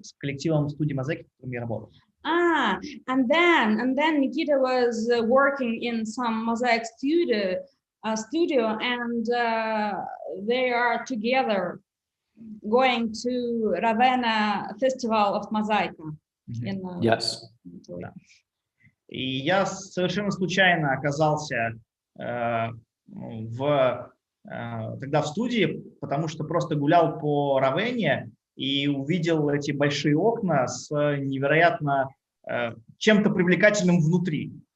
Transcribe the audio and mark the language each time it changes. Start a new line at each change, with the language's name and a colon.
Russian: С коллективом студии мозаики, в котором я работал.
English: And then Nikita was working in some mosaic studio, and they are together going to Ravenna Festival of Mosaic. Yes.
Russian: И я совершенно случайно оказался тогда в студии, потому что просто гулял по Равенне и увидел эти большие окна с невероятно чем-то привлекательным внутри.